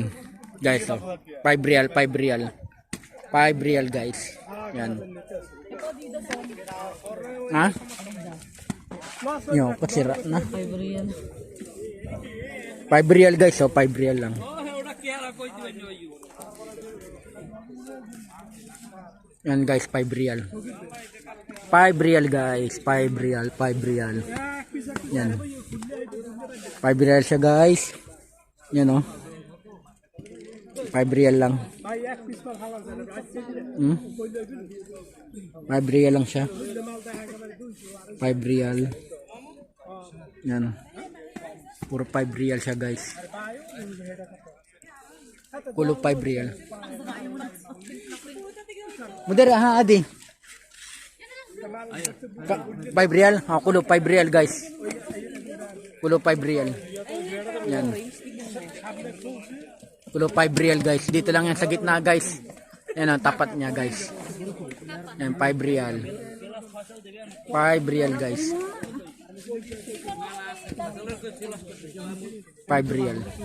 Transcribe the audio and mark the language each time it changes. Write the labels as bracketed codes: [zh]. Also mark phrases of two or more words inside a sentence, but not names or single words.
[tl] Guys, oh. 5 real, 5 real. 5 real guys. Yan. Ha? Yo, pasira na. 5 real. 5 real guys, oh, 5 real lang. Yan guys, 5 real. 5 real guys, 5 real, 5 real. Yan. 5 real siya guys. Yan oh. 5 real lang. 5 real lang siya. 5 real. Yan. Puro 5 real siya guys. Puro 5 real. Mudar ha adi. 5 real. Ha, kulo 5 real guys. Kulo 5 real. Yan. Kulo 5 real guys. Dito lang yan sa gitna guys. Yan ang tapat niya guys. Yan 5 real. 5 real guys. 5 real.